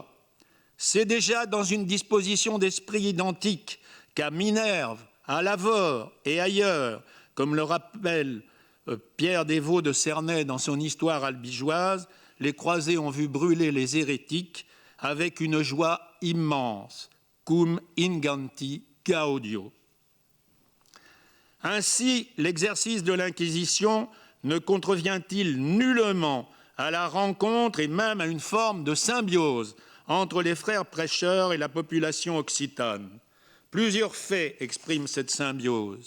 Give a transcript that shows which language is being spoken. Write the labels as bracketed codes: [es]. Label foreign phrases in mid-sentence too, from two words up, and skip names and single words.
[fr] C'est déjà dans une disposition d'esprit identique qu'à Minerve, à Lavore et ailleurs, comme le rappelle Pierre Desvaux de Cernay dans son Histoire albigeoise, les croisés ont vu brûler les hérétiques avec une joie immense, [la] cum inganti gaudio. [fr] Ainsi, l'exercice de l'Inquisition ne contrevient-il nullement à la rencontre et même à une forme de symbiose entre les frères prêcheurs et la population occitane. Plusieurs faits expriment cette symbiose.